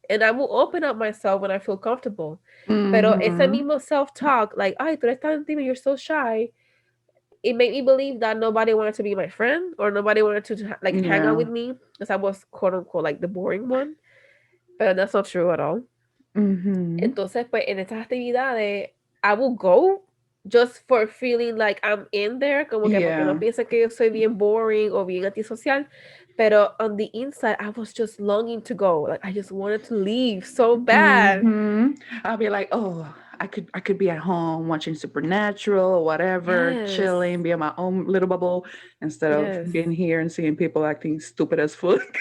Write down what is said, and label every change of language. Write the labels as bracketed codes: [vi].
[en] And I will open up myself when I feel comfortable. [es] Pero ese Mhm. mismo [en] self-talk, like, [es] ay, tú eres tan tímida, [en] you're so shy, it made me believe that nobody wanted to be my friend or nobody wanted to like hang out Yeah. with me because I was quote unquote like the boring one. But that's not true at all. Mhm. [es] Entonces, pues en estas actividades, [en] I will go. just for feeling like I'm in there, [es] como que porque no [en] Yeah. [es] piensen que yo soy bien boring o bien antisocial. Pero [en] on the inside, I was just longing to go. Like I just wanted to leave so bad. I'll be like, oh, I could be at home watching Supernatural or whatever, Yes. chilling, be in my own little bubble instead of Yes. being here and seeing people acting stupid as fuck.